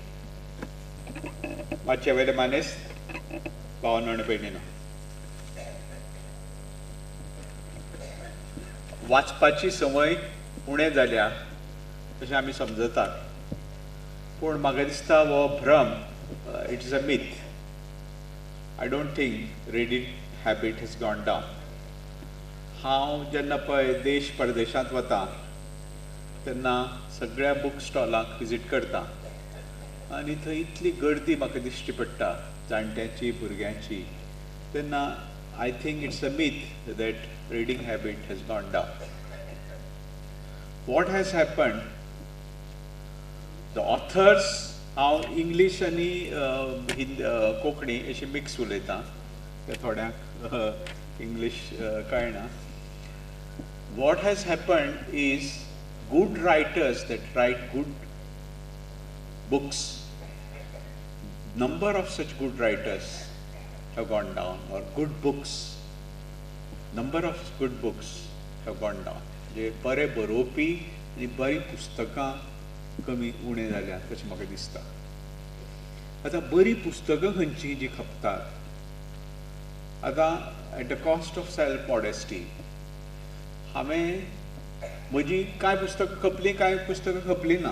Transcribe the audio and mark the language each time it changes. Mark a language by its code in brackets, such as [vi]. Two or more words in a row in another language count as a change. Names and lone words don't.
[kok] मातशे वेले मानेस्त भावांनो आनी भयणीनो, वाचपाची संवय उणें जाल्या अशें आमी समजतात. पूण म्हाका दिसता हो भ्रम, [en] It is a myth. I don't think reading habit has gone down. [kok] हांव जेन्ना पळय देश परदेशांत वता तेन्ना सगळ्या बूक स्टॉलांक विजीट करता आनी थंय इतली गर्दी म्हाका दिश्टी पडटा जाणट्यांची, भुरग्यांची. [en] तेन्ना I think it's a myth that reading habit has gone down. What has happened, the authors, [kok] हांव इंग्लीश आनी कोंकणी अशी मिक्स उलयतां, ते थोड्यांक इंग्लीश कळना. [en] What has happened is good writers that write good books, number of such good writers have gone down, or good books, number of good books have gone down. [kok] जे बरे बरोवपी आनी बरी पुस्तकां कमी उणें जाल्यात अशें म्हाका दिसता. आतां बरी पुस्तकां खंयचीं जीं खपतात, आतां [en] at the cost of self modesty [kok] हांवें म्हजी कांय पुस्तकां खपलीं, कांय पुस्तकां खपलीं ना.